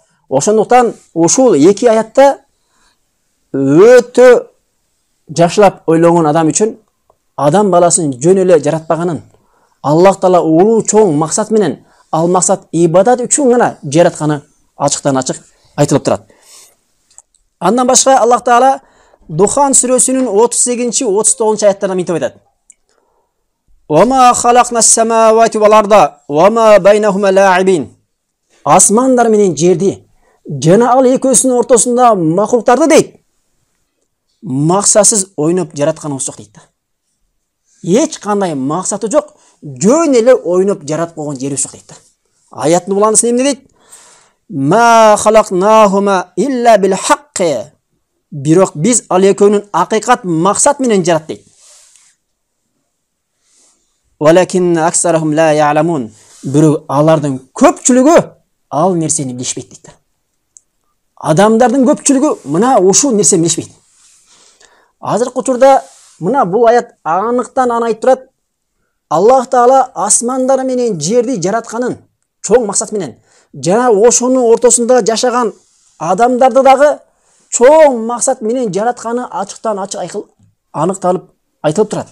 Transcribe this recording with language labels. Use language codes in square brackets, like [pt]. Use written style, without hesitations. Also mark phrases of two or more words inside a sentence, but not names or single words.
[ky] Ошондуктан ушул эки аятта өтө жакшылап ойлогон адам үчүн адам баласын жөн эле жаратпаганын, Аллах Таала улуу чоң максат менен, ал максат ибадат үчүн гана жаратканы ачыктан ачык айтылып турат. Андан башка Аллах Таала Духан сүрөсүнүн 38-39-аяттарында мынтип айтат: [ar] وما خلقنا السماوات والأرض وما بينهما لاعبين. [ky] Асмандар менен жерди жана ал экөөсүнүн ортосунда макулуктарды дейт, максатсыз ойноп жаратканыбыз жок дейт да. Эч кандай максаты жок, жөн эле ойноп жаратып койгон жерибиз жок дейт да. Аяттын буланысын эмне дейт? [ar] ما خلقناهما إلا بالحق. [ky] Бирок биз ал экөөнүн акыйкат максат менен жарат дейт. [ar] ولكن أكثرهم لا يعلمون. [ky] Бирок алардын көпчүлүгү ал нерсени билишпейт дейт. Адамдардын көпчүлүгү мына ушул нерсени билишпейт. Азыркы учурда мына бул аят аныктан айтып турат. Аллах Таала асмандар менен жерди жаратканын чоң максат менен, жана ошонун ортосунда жашаган адамдарды дагы чоң максат менен жаратканы ачыктан ачык аныкталып айтылып турат.